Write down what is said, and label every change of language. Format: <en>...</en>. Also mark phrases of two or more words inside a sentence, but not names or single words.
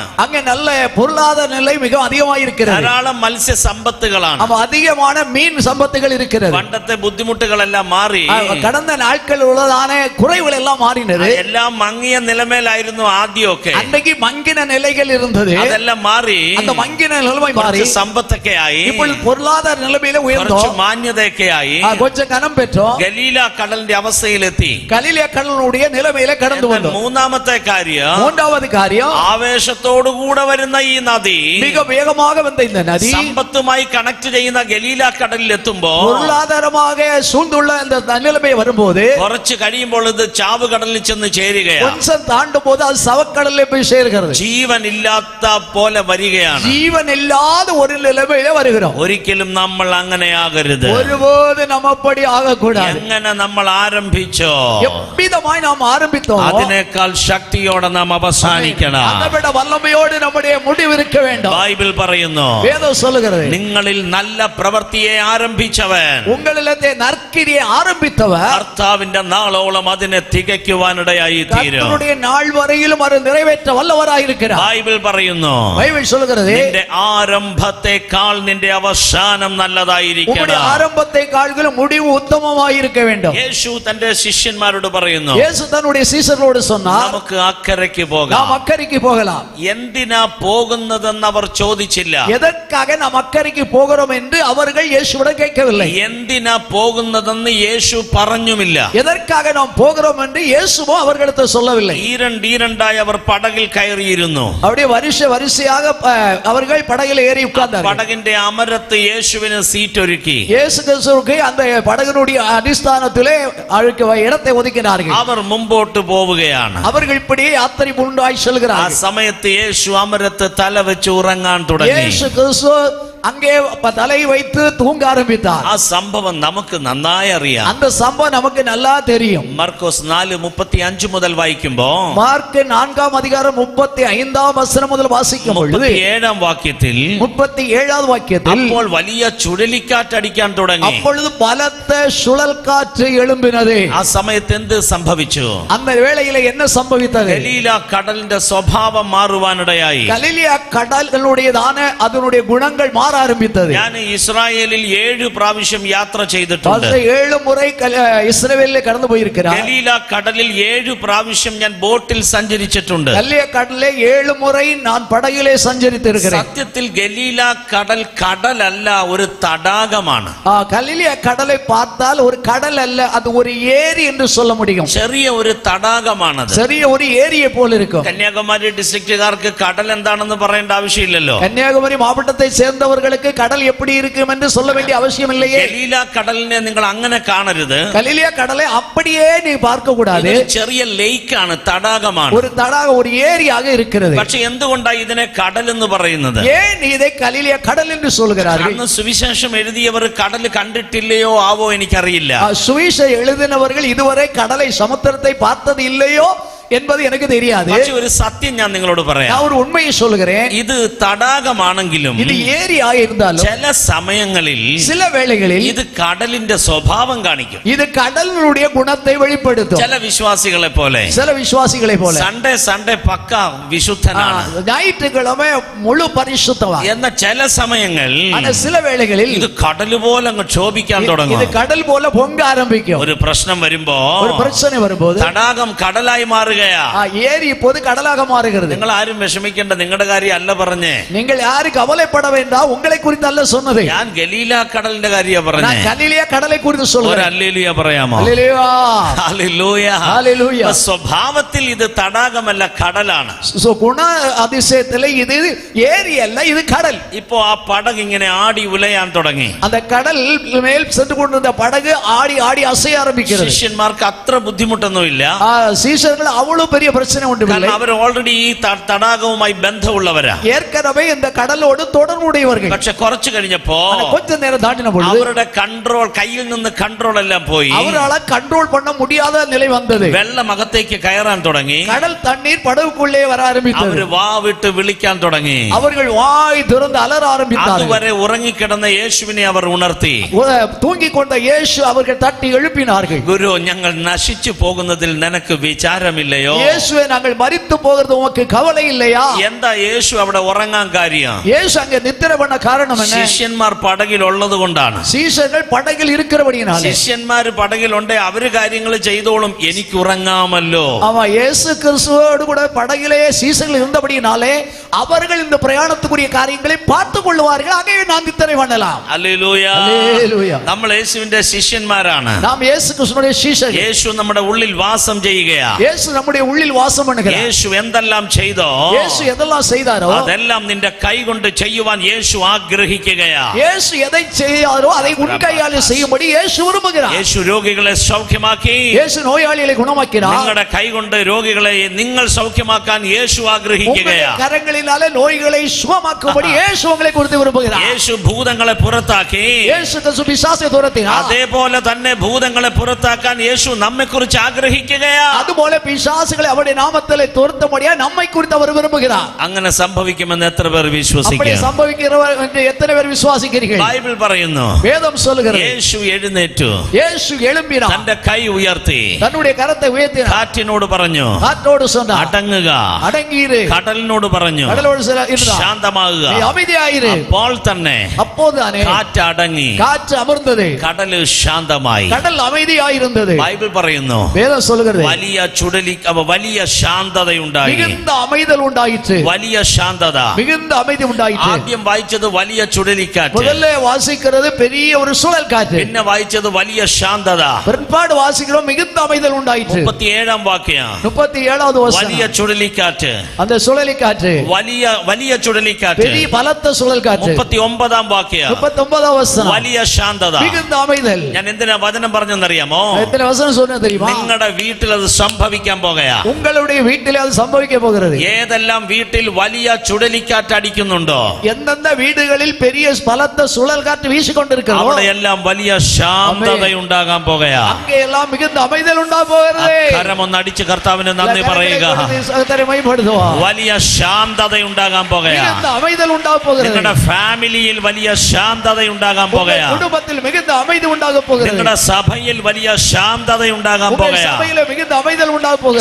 <ta>அங்கே நல்ல பொருளாதார நிலை மிக அதிகமாக இருக்கிறது.</ta> <ml>ധാരാളം മത്സ്യ സമ്പത്തുകളാണ്.</ml> <ta>அதிகமான மீன் சம்பத்துகள் இருக்கிறது.</ta> <ml>പണ്ടത്തെ ബുദ്ധിമുട്ടുകളെല്ലാം മാറി</ml> <ta>கடந்த நாட்கள் உள்ளதான குறைவுகள் எல்லாம் மாறினது.</ta> <ml>എല്ലാം മങ്ങിയ നിലമേലായിരുന്നു ആദ്യമൊക്കെ.</ml> <ta>அன்றைக்கு மங்கின நிலைகள் இருந்தது.</ta> <ml>അതെല്ലാം മാറി</ml> <ta>அந்த மங்கின நிலைமை மாறி</ta> <ml>കുറച്ച് സമ്പത്തൊക്കെ ആയി,</ml> <ta>ഇപ്പോൾ பொருளாதார நிலைமையில உயர்ந்தோம்,</ta> <ml>കുറച്ച് മാന്യതയൊക്കെ ആയി,</ml> <ta>கொஞ்சம் கனம் பெற்றோம்,</ta> <ml>ഗലീല കടലിന്റെ അവസ്ഥയിലെത്തി.</ml> <ta>கலிலியா கடலுடைய நிலைமையில கடந்து வந்தோம்.</ta> <ml>മൂന്നാമത്തെ കാര്യം,</ml> <ta>மூன்றாவது காரியம்,</ta> <ml>ആവേശത്തോടുകൂടെ വരുന്ന ഈ നദി</ml> <ta>மிக வேகமாக வந்த இந்த நதி</ta> <ml>സമ്പത്തുമായി കണക്ട് ചെയ്യുന്ന ഗലീല കടലിൽ എത്തുമ്പോ</ml> <ta>பொருளாதாரமாக சூழ்ந்துள்ள இந்த நிலைமை வரும்போது</ta> <ml>കുറച്ച് കഴിയുമ്പോൾ ഇത് ചാവ് കടലിൽ ചെന്ന് ചേരുകയാണ്.</ml> <ta>கொஞ்சம் தாண்டும் போது அது சவக்கடலில் போய் சேர்கிறது.</ta> <ml>ജീവൻ ഇല്ലാത്ത പോലെ വരികയാണ്.</ml> <ta>ஜீவன் இல்லாத ஒரு நிலைமையில வருகிறோம்.</ta> <ml>ഒരിക്കലും നമ്മൾ അങ്ങനെയാകരുത്.</ml> <ta>ஒருபோது நம்ம அப்படி ஆகக்கூடாது.</ta> <ml>എങ്ങനെ നമ്മൾ ആരംഭിച്ചോ</ml> <ta>எவ்விதமாய் நாம் ஆரம்பித்தோம்</ta> <ml>അതിനേക്കാൾ ശക്തിയോടെ നാം അവസാനിക്കണം.</ml> <ta>அதைவிட வல்லமையோடு நம்முடைய முடிவு இருக்க வேண்டும்.</ta> <ml>ബൈബിൾ പറയുന്നു,</ml> <ta>வேதம் சொல்லுகிறது,</ta> <ml>നിങ്ങളിൽ നല്ല പ്രവൃത്തിയെ ആരംഭിച്ചവൻ</ml> <ta>உங்களிடത്തെ நற்கிரியை ஆரம்பித்தவர்</ta> <ml>കർത്താവിന്റെ നാളോളം അതിനെ തികയ്ക്കുവാനിടയായി തീരും.</ml> <ta>கர்த்தருடைய நாள் வரையிலும் அது நிறைவேற்ற வல்லவராயிருக்கிறார்.</ta> <ml>ബൈബിൾ പറയുന്നു,</ml> <ta>பைபிள் சொல்லுகிறது,</ta> <ml>നിന്റെ ആരംഭത്തെക്കാൾ നിന്റെ അവസാനം നല്ലതായിരിക്കണം.</ml> <ta>உங்களுடைய ஆரம்பத்தை கால்களும் முடிவு உத்தமமாய் இருக்க வேண்டும்.</ta> <ml>യേശു തന്റെ ശിഷ്യന്മാരോട് പറയുന്നു,</ml> <ta>இயேசு தன்னுடைய சீஷர்களோடு சொன்னார்,</ta> <ml>നമുക്ക് അക്കരയ്ക്ക് പോകാം.</ml> <ta>நாம் அக்கறைக்கு போகலாம்.</ta> <ml>എന്തിനാ പോകുന്നതെന്ന് അവർ ചോദിച്ചില്ല.</ml> <ta>எதற்காக நாம் அக்கறைக்கு போகிறோம் என்று அவர்கள் இயேசுவிடம் கேட்கவில்லை.</ta> <ml>എന്തിനാ പോകുന്നതെന്ന് യേശു പറഞ്ഞുമില്ല.</ml> <ta>எதற்காக நாம் போகிறோம் என்று இயேசுவோ அவர்களுக்கு சொல்லவில்லை.</ta> <ml>ഈരണ്ടായി അവർ പടകിൽ കയറിയിരുന്നു.</ml> <ta>அப்படியே வரிசையாக அவர்கள் படகில் ஏறி உட்கார்ந்தார்கள்.</ta> <ml>പടകിന്റെ അമരത്ത് യേശുവിന് സീറ്റ് ഒരുക്കി.</ml> <ta>இயேசு கிறிஸ்துவுக்கு அந்த படகினுடைய அடிஸ்தானத்திலே இடத்தை ஒதுக்கினார்கள்.</ta> <ml>അവർ മുമ്പോട്ട് പോവുകയാണ്.</ml> <ta>அவர்கள் இப்படியே யாத்திரை முன்னாய்</ta> <ml>ആ</ml> <ta>செல்கிறார்கள்.</ta> <ml>സമയത്ത് യേശു അമരത്ത് തല വെച്ച് ഉറങ്ങാൻ തുടങ്ങി.</ml> <ta>இயேசு கிறிஸ்து அங்கே தலை வைத்து தூங்க ஆரம்பித்தார்.</ta> <ml>ആ സംഭവം നമുക്ക് നന്നായി അറിയാം.</ml> <ta>அந்த சம்பவம் நமக்கு நல்லா தெரியும்.</ta> <ml>മർക്കോസ് 4:35 മുതൽ വായിക്കുമ്പോ,</ml> <ta>மார்க் 4ஆம் அதிகாரம் 35ஆம் வசனம் முதல் வாசிக்கும் பொழுது</ta> <ml>37ஆம் വാക്യത്തിൽ</ml> <ta>37வது வாக்கியத்தில்,</ta> <ml>അപ്പോൾ വലിയ ചുഴലിക്കാറ്റടിക്കാൻ തുടങ്ങി.</ml> <ta>அப்பொழுது பலத்த சுழல் காற்று எழும்பினது.</ta> <ml>ആ സമയത്ത് എന്ത് സംഭവിച്ചു?</ml> <ta>அந்த வேளையில என்ன சம்பவித்தது?</ta> <ml>ഗലീല കടലിന്റെ സ്വഭാവം മാറുവാനിടയായി.</ml> <ta>கலிலியா கடல்களுடையதான அதனுடைய குணங்கள் மாற ஆரம்பித்தது.</ta> <ml>ഞാൻ ഇസ്രായേലിൽ 7 പ്രാവശ്യം യാത്ര ചെയ്തിട്ടുണ്ട്.</ml> <ta>7 முறை இஸ்ரவேலில் கடந்து போயிருக்கிறார்.</ta> <ml>ഗലീല കടലിൽ 7 പ്രാവശ്യം ഞാൻ ബോട്ടിൽ സഞ്ചരിച്ചിട്ടുണ്ട്.</ml> <ta>கலிலியா கடலிலே 7 முறை நான் படகிலே சஞ்சரித்திருக்கிறேன்.</ta> <ml>സത്യത്തിൽ ഗലീല കടൽ കടലല്ല, ഒരു തടാകമാണ്.</ml> <ta>கலிலியா கடலை பார்த்தால் ஒரு கடல் அல்ல, அது ஒரு ஏரி என்று சொல்ல முடியும்.</ta> <ml>ചെറിയ ഒരു തടാകമാണത്. ചെറിയ ഒരു ഏരിയെ പോലെ இருக்கும். കന്യാകുമാരി ഡിസ്ട്രിക്റ്റുകാർക്ക് കടൽ എന്താണെന്ന് പറയേണ്ട ആവശ്യമില്ലല്ലോ.</ml> <ta>கன்னியாகுமரி மாவட்டத்தை சேர்ந்தவர்களுக்கு கடல் எப்படி இருக்கும் என்று சொல்ல வேண்டிய அவசியம் இல்லையே.</ta> <ml>ഗലീല കടലിനെ നിങ്ങൾ അങ്ങനെ കാണരുത്.</ml> <ta>கலிலியா கடலை அப்படியே நீ பார்க்க கூடாது.</ta> <ml>ചെറിയ ലേക്കാണ്, തടാകമാണ്.</ml> <ta>ஒரு தடாகம், ஒரு ஏரியாக இருக்கிறது.</ta> <ml>പക്ഷെ എന്തുകൊണ്ടാണ് ഇതിനെ കടൽ എന്ന് പറയുന്നത്?</ml> <ta>ஏன் இதை கலிலியா கடல் என்று சொல்கிறார்கள்?</ta> <ml>അന്ന് സുവിശേഷം എഴുതിയവർ കടൽ കണ്ടിട്ടില്ലയോ ആവോ എനിക്കറിയില്ല.</ml> <ta>சுவிசேஷம் எழுதினவர்கள் இதுவரை கடலை சமுத்திரத்தை பார்த்தது இல்லையோ என்பது எனக்கு தெரியாது.</ta> <ml>പക്ഷെ ഒരു സത്യം ഞാൻ നിങ്ങളോട് പറയാം.</ml> <ta>நான் ஒரு உண்மையை சொல்கிறேன்.</ta> <ml>ഇത് തടാകമാണെങ്കിലും</ml> <ta>இது ஏரியாக இருந்தாலும்</ta> <ml>ചില സമയങ്ങളിൽ</ml> <ta>சில வேளைகளில்</ta> <ml>ഇത് കടലിന്റെ സ്വഭാവം കാണിക്കും.</ml> <ta>இது கடலினுடைய குணத்தை வெளிப்படுத்தும்.</ta> <ml>ചില വിശ്വാസികളെ പോലെ</ml> <ta>சில விசுவாசிகளை போல</ta> <ml>സൺഡേ പക്ക വിശുദ്ധനാണ്.</ml> <ta>ஞாயிற்றுக்கிழமை முழு பரிசுத்தவா.</ta> <ml>എന്ന ചില സമയങ്ങൾ</ml> <ta>ஆனா சில வேளைகளில்</ta> <ml>ഇത് കടൽ പോലെ അങ്ങ് ക്ഷോഭിക്കാൻ തുടങ്ങും.</ml> <ta>இது கடல் போல பொங்க ஆரம்பிக்கும்.</ta> <ml>ഒരു പ്രശ്നം വരുമ്പോ,</ml> <ta>ஒரு பிரச்சனை வரும்போது</ta> <ml>തടാകം കടലായി മാറുകയാ.</ml> <ta>ஏரி இப்போது கடலாக மாறுகிறது.</ta> <ml>നിങ്ങൾ ആരും വിഷമിക്കേണ്ട, നിങ്ങളുടെ കാര്യം അല്ല പറഞ്ഞേ.</ml> <ta>நீங்கள் யாரு கவலைப்பட வேண்டாம், உங்களை குறித்து அல்ல சொன்னது.</ta> <ml>ഞാൻ ഗലീല കടലിന്റെ കാര്യ പറഞ്ഞേ.</ml> <ta>நான் கலிலியா கடலை குறித்து</ta> <ml>ഒരു</ml> <ta>சொல்றேன்.</ta> <ml>ഹല്ലേലൂയ പറയാമോ?</ml> <ta>ஹல்லேலூயா,</ta> <ml>ഹല്ലേലൂയ.</ml> <ta>ஹல்லேலூயா.</ta> <ml>സ്വഭാവത്തിൽ ഇത് തടാകമല്ല, കടലാണ്.</ml> <ta>குண அதிசயத்திலே இது ஏரி அல்ல, இது கடல்.</ta> <ml>ഇപ്പോ ആ പടക് ഇങ്ങനെ ആടി ഉലയാൻ തുടങ്ങി.</ml> <ta>அந்த கடல் மேல் சென்று கொண்டிருந்த படகு ஆடி ஆடி அசைய ஆரம்பிக்கிறது.</ta> <ml>ശിഷ്യന്മാർക്ക് അത്ര ബുദ്ധിമുട്ടൊന്നുമില്ല.</ml> <ta>சீஷர்கள் அவ்வளவு பெரிய பிரச்சனை ஒன்றுமில்லை.</ta> <ml>കാരണം അവർ ഓൾറെഡി ഈ തടാകവുമായി ബന്ധമുള്ളവരാ.</ml> <ta>ஏற்கனவே இந்த கடலோடு தொடர்புடையவர்கள்.</ta> <ml>പക്ഷെ കുറച്ചു കഴിഞ്ഞപ്പോ</ml> <ta>கொஞ்ச நேரம் தாண்டின பொழுது</ta> <ml>അവരുടെ കൺട്രോൾ, കയ്യിൽ നിന്ന് കൺട്രോൾ എല്ലാം പോയി.</ml> <ta>அவரால் கண்ட்ரோல் பண்ண முடியாத நிலை வந்தது.</ta> <ml>വെള്ളം അകത്തേക്ക് കയറാൻ തുടങ്ങി.</ml> <ta>கடல் தண்ணீர் படகுக்குள்ளே வர ஆரம்பித்தது.</ta> <ml>അവര് വാ വിട്ട് വിളിക്കാൻ തുടങ്ങി.</ml> <ta>அவர்கள் வாய் திறந்து அலற ஆரம்பித்தார்கள்.</ta> <ml>അതുവരെ ഉറങ്ങിക്കിടന്ന യേശുവിനെ അവർ ഉണർത്തി.</ml> <ta>தூங்கிக் கொண்ட இயேசு அவர்கள் தட்டி எழுப்பினார்கள்.</ta> <ml>ഗുരു, ഞങ്ങൾ നശിച്ചു പോകുന്നതിൽ നിനക്ക് വിചാരമില്ലയോ?</ml> <ta>இயேசுவே, நாங்கள் மரித்து போகிறது உமக்கு கவலை இல்லையா?</ta> <ml>എന്താ യേശു അവിടെ ഉറങ്ങാൻ കാര്യം?</ml> <ta>இயேசு அங்கே நித்திரை பண்ண காரணம் என்ன?</ta> <ml>ശിഷ്യന്മാർ പടകിൽ ഉള്ളത് കൊണ്ടാണ്.</ml> <ta>சீஷர்கள் படகில் இருக்கிறபடியினாலே.</ta> <ml>ശിഷ്യന്മാര് പടകിലുണ്ടെ അവര് കാര്യങ്ങൾ ചെയ്തോളും, എനിക്ക് ഉറങ്ങാമല്ലോ.</ml> <ta>ஆமா, இயேசு கிறிஸ்துவோடு கூட படகிலே சீசர்கள் இருந்தபடியினாலே அவர்கள் இந்த பிரயாணத்துக்குரிய காரியங்களை பார்த்துக் கொள்வார்கள். ஆகவே நாம் இத்தனை பண்ணலாம்.</ta> <ml>ഹല്ലേലൂയ. ഹല്ലേലൂയ. നമ്മൾ യേശുവിന്റെ ശിഷ്യന്മാരാണ്.</ml> <ta>நாம் இயேசு கிறிஸ்துவினுடைய சீஷர்கள்.</ta> <ml>യേശു നമ്മുടെ ഉള്ളിൽ വാസം ചെയ്യുകയാ.</ml> <ta>இயேசு நம்முடைய உள்ளில் வாசம் பண்ணுகிறார்.</ta> <ml>യേശു എന്തെല്ലാം ചെയ്തോ</ml> <ta>இயேசு எதெல்லாம் செய்தாரோ</ta> <ml>അതെല്ലാം നിന്റെ കൈ കൊണ്ട് ചെയ്യുവാൻ യേശു ആഗ്രഹിക്കുകയാ.</ml> <ta>இயேசு எதை செய்தாரோ அதை உன் கையால் செய்யும்படி இயேசு விரும்புகிறார்.</ta> <ml>യേശു രോഗികളെ സൗഖ്യമാക്കി.</ml> <ta>இயேசு நோயாளிகளை குணமாக்கினார்.</ta> <ml>നിങ്ങളുടെ കൈ കൊണ്ട് രോഗികളെ നിങ്ങൾ സൗഖ്യമാക്കാൻ യേശു ആഗ്രഹിക്കുകയാ.</ml> <ta>கரங்களினாலே நோய்களை சுகமாக்கும்படி இயேசு உங்களை குறித்து விரும்புகிறார்.</ta> <ml>യേശു ഭൂതങ്ങളെ പുറത്താക്കി.</ml> <ta>இயேசு கிறிஸ்து பிசாசை துரத்தினார்.</ta> <ml>അതേപോലെ തന്നെ ഭൂതങ്ങളെ പുറത്താക്കാൻ യേശു നമ്മെക്കുറിച്ച് ആഗ്രഹിക്കുകയാ.</ml> <ta>அதுபோல பிசாசுகளை அவருடைய நாமத்திலே துரத்தும்படியா நம்மை குறித்து அவர் விரும்புகிறார்.</ta> <ml>അങ്ങനെ സംഭവിക്കുമെന്ന് എത്ര പേർ</ml> <ta>அப்படி</ta> <ml>വിശ്വസിക്കുന്നു?</ml> <ta>സംഭവിக்கிறவர் என்று எத்தனை பேர் விசுவாசிக்கிறீர்கள்?</ta> <ml>ബൈബിൾ പറയുന്നു</ml> <ta>வேதம் சொல்லுகிறது</ta> <ml>യേശു എഴുന്നേറ്റു</ml> <ta>இயேசு எழும்பினார்.</ta> <ml>തന്റെ കൈ ഉയർത്തി</ml> <ta>தன்னுடைய கரத்தை உயர்த்தினார்.</ta> <ml>കാറ്റിനോട് പറഞ്ഞു</ml> <ta>காற்றோடு சொன்னார்</ta> <ml>അടങ്ങുക.</ml> <ta>அடங்கியிரு.</ta> <ml>കടലിനോട് പറഞ്ഞു</ml> <ta>கடலோடு இருந்தார்</ta> <ml>ശാന്തമാകുക.</ml> <ta>நீ அமைதியாயிரு.</ta> <ml>അപ്പോൾ തന്നെ</ml> <ta>அப்போதுதானே</ta> <ml>കാറ്റ് അടങ്ങി</ml> <ta>காற்று அமர்ந்தது.</ta> <ml>കടല് ശാന്തമായി.</ml> <ta>கடல் அமைதியாயிருந்தது.</ta> <ml>ബൈബിൾ പറയുന്നു</ml> <ta>வேதம் சொல்லுகிறது</ta> <ml>വലിയ ശാന്തതയുണ്ടായി.</ml> <ta>மிகுந்த அமைதல் உண்டாயிற்று.</ta> <ml>വലിയ ശാന്തത.</ml> <ta>மிகுந்த அமைதி உண்டாயிற்று.</ta> <ml>ആദ്യം വായിച്ചത് വലിയ ചുഴലിക്കാറ്റ്.</ml> <ta>முதல்ல வாசிக்கிறது பெரிய ஒரு சுழல் காற்று.</ta> <ml>പിന്നെ വായിച്ചത് വലിയ ശാന്തത.</ml> <ta>பிற்பாடு வாசிக்கிறோம் மிகுந்த அமைதல் உண்டாயிற்று.</ta> <ml>37 വാക്യം</ml> <ta>37வது</ta> <ml>വലിയ</ml> <ta>வசனம்.</ta> <ml>ചുഴലിക്കാറ്റ്.</ml> <ta>அந்த சுழலி காற்று</ta> <ml>വലിയ ചുഴലിക്കാറ്റ്.</ml> <ta>பெரிய பலத்த சுழல் காற்று.</ta> <ml>39 വാക്യം</ml> <ta>39வது வசனம்.</ta> <ml>വലിയ ശാന്തത.</ml> <ta>மிகுந்த அமைதல்.</ta> <ml>ഞാൻ എന്തിനാ വചനം പറഞ്ഞെന്നറിയാമോ?</ml> <ta>எத்தனை வசனம் சொன்னது தெரியுமா?</ta> <ml>നിങ്ങളുടെ വീട്ടിൽ അത് സംഭവിക്കാൻ പോകയാ.</ml> <ta>உங்களுடைய வீட்டிலே அது சம்பவிக்க போகிறது.</ta> <ml>ഏതെല്ലാം വീട്ടിൽ വലിയ ചുഴലിക്കാറ്റ് അടിക്കുന്നുണ്ടോ</ml> <ta>எந்தெந்த வீடுகளில் பெரிய பலத்த சுழல் காற்று வீசிக்கொண்டிருக்கிறதோ</ta> <ml>അവിടെയെല്ലാം വലിയ ശാന്തത ഉണ്ടാകാൻ പോകയാ.</ml> <ta>அங்கே எல்லாம் மிகுந்த அமைதல் உண்டா போகிறது.</ta> <ml>കരമൊന്ന് അടിച്ച് കർത്താവിന് നന്ദി പറയുക. വലിയ ശാന്തത ഉണ്ടാകാൻ പോകയാ.</ml> <ta>மிகுந்த அமைதல் உண்டா போகிறது.</ta> <ml>നിങ്ങളുടെ ഫാമിലിയിൽ വലിയ ശാന്തത ഉണ്ടാകാൻ പോകയാ.</ml> <ta>குடும்பத்தில் மிகுந்த அமைதி உண்டாக போகிறது.</ta> <ml>നിങ്ങളുടെ സഭയിൽ വലിയ ശാന്തത ഉണ്ടാകാൻ പോകയാ.</ml> <ta>சபையிலே மிகுந்த அமைதல் உண்டாக போகிறது.</ta>